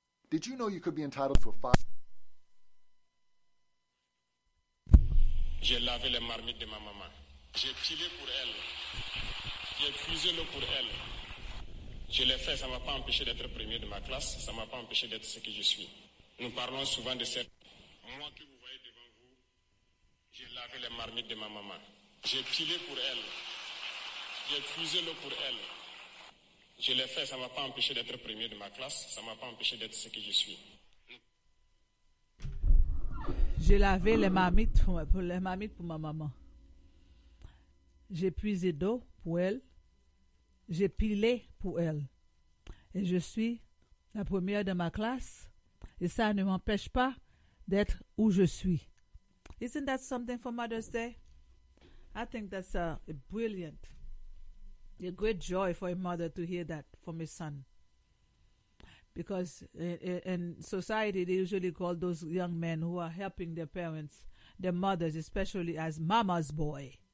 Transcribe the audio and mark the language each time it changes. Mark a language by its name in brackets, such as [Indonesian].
[English] Did you know you could be entitled to a five? [French] J'ai lavé les marmites de ma maman. J'ai pilé pour elle. J'ai puisé l'eau pour elle. Je l'ai fait, ça ne m'a pas empêché d'être premier de ma classe. Ça ne m'a pas empêché d'être ce que je suis. Nous parlons souvent de cette... Moi que vous voyez devant vous, j'ai lavé les marmites de ma maman. J'ai pilé pour elle. J'ai puisé l'eau pour elle. Je l'ai fait, ça ne m'a pas empêché d'être premier de ma classe. Ça ne m'a pas empêché d'être ce que je suis. J'ai lavé les marmites pour ma maman. J'ai puisé d'eau pour elle. J'ai pilé pour elle. Et je suis la première de ma classe. Et ça ne m'empêche pas d'être où je suis. [English] Isn't that something for Mother's Day? I think that's a great joy for a mother to hear that from a son. Because in society, they usually call those young men who are helping their parents, their mothers, especially as mama's boy.